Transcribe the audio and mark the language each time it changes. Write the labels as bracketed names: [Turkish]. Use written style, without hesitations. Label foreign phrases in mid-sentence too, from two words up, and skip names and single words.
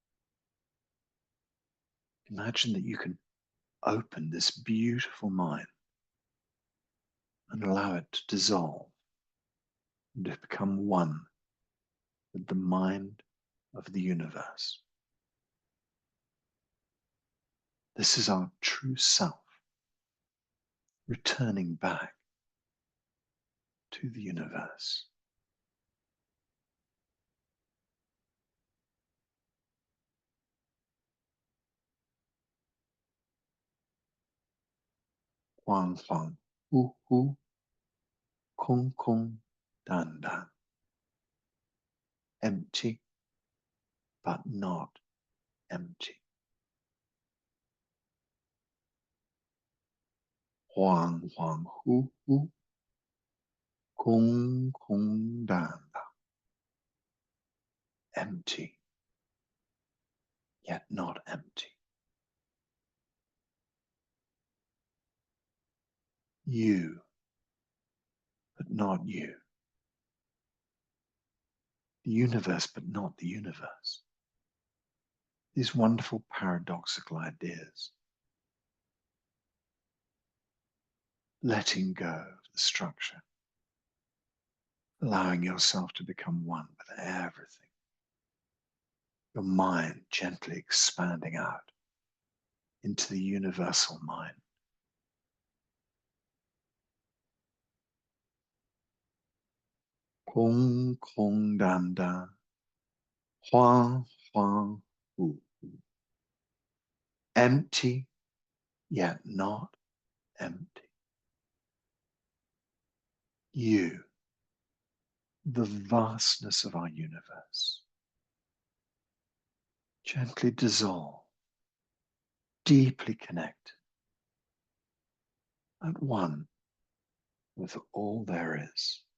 [English] Imagine that you can open this beautiful mind and allow it to dissolve and to become one with the mind of the universe. This is our true self returning back to the universe. [Chinese] 恍恍惚惚，空空荡荡. [English] Empty, but not empty. [Chinese] 恍恍惚惚，空空荡荡. [English] Empty, yet not empty. You, but not you. The universe, but not the universe. These wonderful paradoxical ideas. Letting go of the structure. Allowing yourself to become one with everything. Your mind gently expanding out into the universal mind. [Chinese] 空空荡荡，恍恍惚. [English] Empty, yet not empty. You, the vastness of our universe, gently dissolve, deeply connected, at one with all there is.